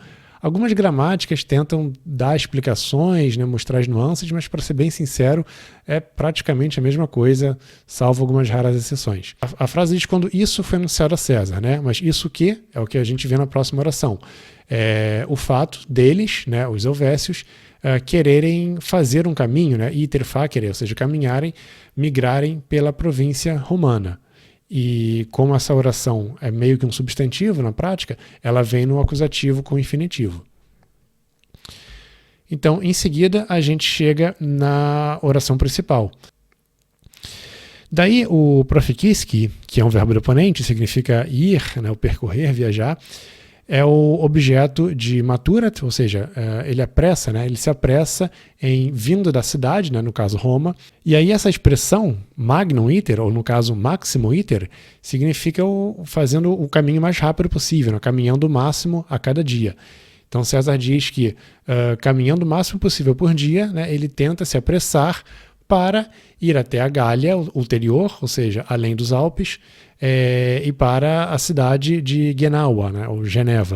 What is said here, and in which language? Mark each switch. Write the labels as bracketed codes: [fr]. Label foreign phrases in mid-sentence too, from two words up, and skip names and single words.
[pt] Algumas gramáticas tentam dar explicações, né, mostrar as nuances, mas para ser bem sincero, é praticamente a mesma coisa, salvo algumas raras exceções. A frase diz quando isso foi anunciado a César, né, mas isso que é o que a gente vê na próxima oração. É o fato deles, né, os helvécios, quererem fazer um caminho, né, [la] iter facere, [pt] ou seja, caminharem, migrarem pela província romana. E como essa oração é meio que um substantivo na prática, ela vem no acusativo com infinitivo. Então, em seguida, a gente chega na oração principal. Daí, o proficisci, que é um verbo deponente, significa ir, né, o percorrer, viajar, é o objeto de maturat, ou seja, ele apressa, né? Ele se apressa em vindo da cidade, né? No caso Roma. E aí essa expressão [la] magnum iter, [pt] ou no caso [la] maximum iter, [pt] significa fazendo o caminho mais rápido possível, né? Caminhando o máximo a cada dia. Então César diz que caminhando o máximo possível por dia, né? Ele tenta se apressar para ir até a Gália ulterior, ou seja, além dos Alpes, e para a cidade de Genaua, né, ou Geneva.